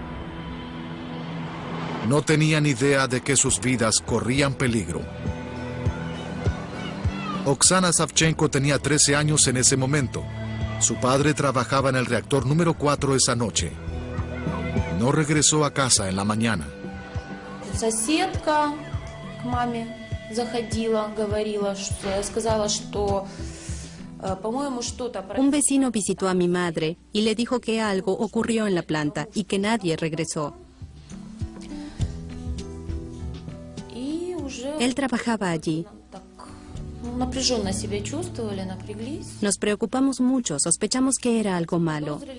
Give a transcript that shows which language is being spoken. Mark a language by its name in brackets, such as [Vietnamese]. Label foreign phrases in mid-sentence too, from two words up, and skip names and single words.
[Spanish] No tenían idea de que sus vidas corrían peligro. Oksana Savchenko tenía 13 años en ese momento. Su padre trabajaba en el reactor número 4 esa noche. No regresó a casa en la mañana. [Russian] Соседка к маме заходила, говорила, сказала, что [Spanish] Un vecino visitó a mi madre y le dijo que algo ocurrió en la planta y que nadie regresó. Él trabajaba allí. Nos preocupamos mucho, sospechamos que era algo malo.